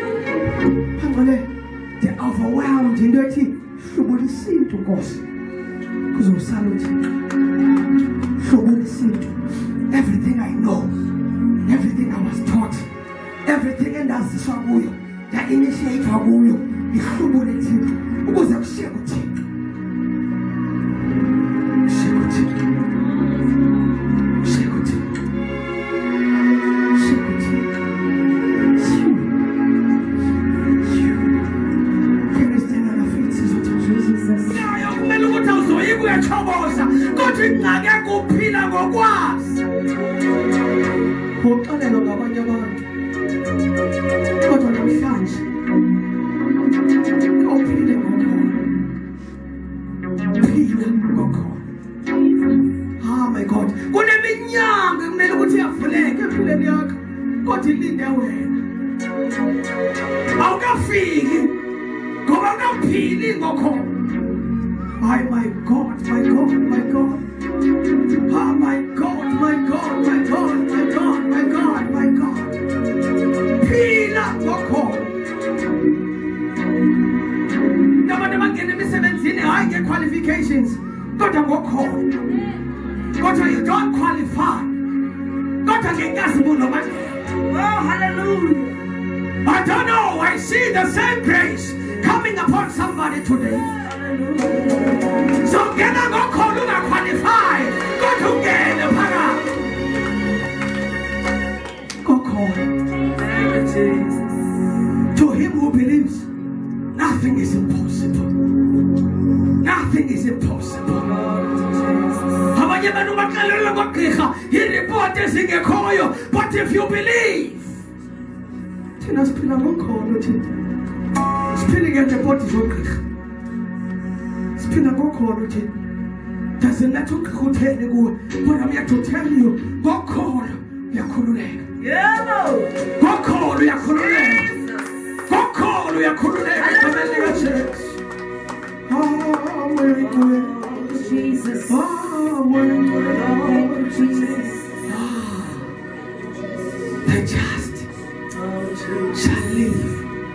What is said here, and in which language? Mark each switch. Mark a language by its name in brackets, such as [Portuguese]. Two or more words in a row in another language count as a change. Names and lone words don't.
[English] They're overwhelmed in dirty. You will listen to God. Because of sanity. So we listen to everything I know, everything I was taught, everything and that's the song. [Xhosa] ya-initiate kuyo ihlubo lethixo ukuze kushiye kuthixo. Kushiye kuthixo. Kushiye kuthixo. Kushiye kuthixo. Kumele ukuthi awuzoyika uyachoboza kodwa ingxaki yakho uphila ngokwazi. Uxolelwa ngabanye abantu kodwa namhlanje awuphile ngokhona. Phila ngokhona. [English] Oh my God, [Xhosa] kuneminyango kumele ukuthi iyavuleka empilweni yakho kodwa ilinde wena. Awukafiki ngoba awukaphili ngokhona. [English] My God, my God, my God. Oh my God, my God, my God, my God, my God, my God. [Xhosa] Phila ngokhona. Nabantu abangena emisebenzini hayi nge-qualifications kodwa ngokhona. [English] Kodwa you don't qualify. [Xhosa] Kodwa ngenkazimulo manje. [English] Oh, hallelujah. I don't know, I see the same grace coming upon somebody today. [Xhosa] So ngena ngokhona ungaqualify kodwa ungene phakathi. Ngokhona. [English] To him who believes, nothing is impossible. Nothing is impossible. [Xhosa] Abanye abantu baxelelwa ngogqirha ireport ezingekhoyo, [English] but if you believe, [Xhosa] thina siphila ngokholo thina. Siphila ngereport zogqirha. Siphila ngokholo thina. [English] Doesn't let [Xhosa] ugqirha uthele kuwe, [English] but I'm here to tell you, [Xhosa] ngokholo uyakhululeka. Yebo. Ngokholo uyakhululeka. Ngokholo uyakhululeka egqibeni likaJesu. [English] Oh, Jesus. Oh, Jesus. The just shall live